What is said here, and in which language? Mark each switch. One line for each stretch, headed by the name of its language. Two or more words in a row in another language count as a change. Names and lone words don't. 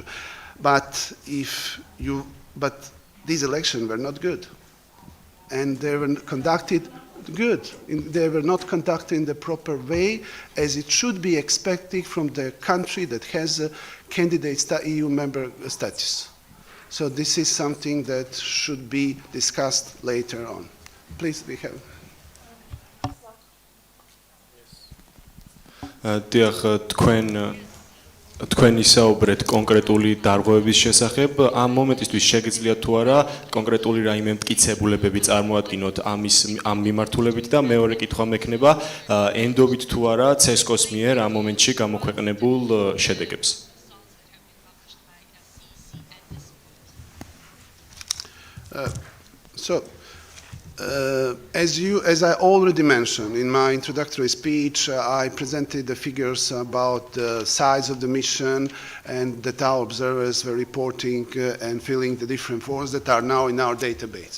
English: But these elections were not good, and they were conducted good. They were not conducted in the proper way, as it should be expected from the country that has a candidate EU member status. So this is something that should be discussed later on. Please, we have.
Georgian: თქვენ ისაუბრეთ კონკრეტული დარღვევების შესახებ, ამ მომენტისთვის შეგიძლიათ თუ არა კონკრეტული რაიმე მტკიცებულებები წარმოადგინოთ ამ მიმართულებით და მეორე კითხვა მექნება ენდობით თუ არა CESCO-ს მიერ ამ მომენტში გამოქვეყნებულ შედეგებს.
English: As I already mentioned in my introductory speech, I presented the figures about the size of the mission and that our observers were reporting and filling the different forms that are now in our database.